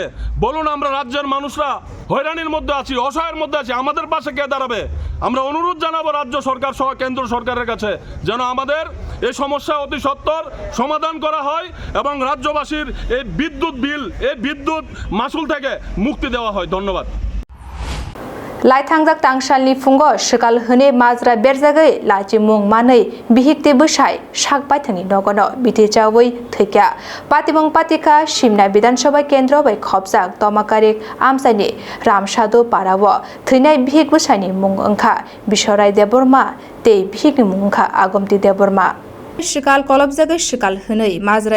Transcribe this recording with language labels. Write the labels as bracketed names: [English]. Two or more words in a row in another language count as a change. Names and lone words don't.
[Bangla] বলুন, আমরা রাজ্যের মানুষরা হয়রানির মধ্যে আছি, অসহায়ের মধ্যে আছি, আমাদের পাশে কে দাঁড়াবে? আমরা অনুরোধ জানাবো রাজ্য সরকার সহ কেন্দ্র সরকারের কাছে যেন আমাদের এই সমস্যা অতি সত্বর সমাধান করা হয় এবং রাজ্যবাসীর এই বিদ্যুৎ বিল, এই বিদ্যুৎ মাসুল থেকে মুক্তি দেওয়া হয়। ধন্যবাদ। [Kok Borok] लाइथांजाक तांगशालनि फुंगो शिकाल हने माजरा बेरजागै लाचिमुं मानै बिहिकते बसाय सागबायथांनि नगनो बिथिचावै थैक्या पातिमंग पातिका सिमना विधानसभा केन्द्र बै खबजाक तमाकारिक आमसाइनि रामसादु पाराव थैनाय बिहिक बसायनि मुं ओंखा बिसराय देबरमा ते बिहिकनि मुं ओंखा आगमति देबरमा शिकाल कलबजागै शिकाल हनै माजरा